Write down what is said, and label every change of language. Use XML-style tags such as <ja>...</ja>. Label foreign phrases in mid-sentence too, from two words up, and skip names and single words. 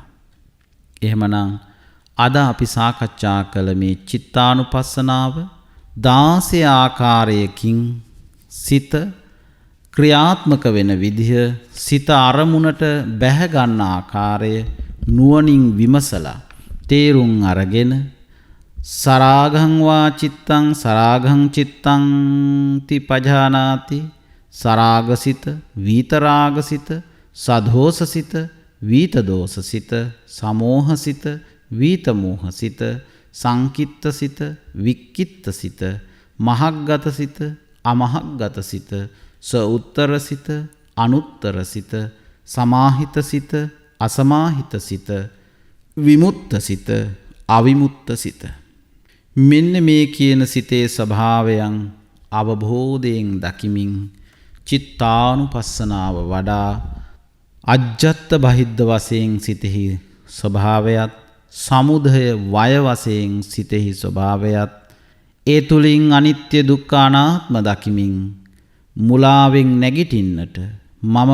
<si>එහෙමනම් අද අපි සාකච්ඡා කළ මේ චිත්තානුපස්සනාව 16 ආකාරයකින් සිත ක්‍රියාත්මක වෙන විදිහ, සිත අරමුණට බැහැ ගන්න ආකාරය නුවණින් විමසලා තේරුම් අරගෙන</si> <pi>සරාගං වා චිත්තං සරාගං චිත්තං තිපජානාති.</pi> <si>සරාගසිත, වීතරාගසිත, සදෝසසිත, වීතදෝසසිත, සමෝහසිත, වීතමෝහසිත, සංකිත්තසිත, වික්කිත්තසිත, මහග්ගතසිත, අමහග්ගතසිත, සඋත්තරසිත, අනුත්තරසිත, සමාහිතසිත, අසමාහිතසිත, විමුත්තසිත, අවිමුත්තසිත. මෙන්න මේ කියන සිතේ ස්වභාවයන් අවබෝධයෙන් දකිමින් චිත්තානුපස්සනාව වඩා අජ්ජත් බහිද්ද වශයෙන් සිතෙහි ස්වභාවයත්, සමුදය වය වශයෙන් සිතෙහි ස්වභාවයත්, ඒ තුලින් අනිත්‍ය දුක්ඛ අනාත්ම දකිමින් මුලාවෙන් නැගිටින්නට මම</si>